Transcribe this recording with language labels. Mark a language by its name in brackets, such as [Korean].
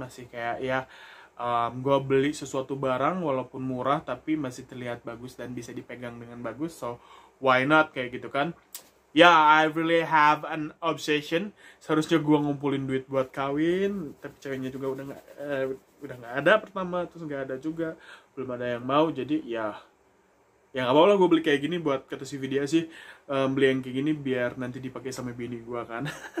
[Indonesian] Masih kayak ya gue beli sesuatu barang walaupun murah tapi masih terlihat bagus dan bisa dipegang dengan bagus. [English] So why not [Indonesian] kayak gitu kan. [English] Ya, I really have an obsession. [Indonesian] Seharusnya gue ngumpulin duit buat kawin, tapi ceweknya juga udah nggak ada pertama, terus nggak ada juga, belum ada yang mau. Jadi ya nggak apa-apa lah gue beli kayak gini buat kata si video sih, beli yang kayak gini biar nanti dipakai sama bini gue kan.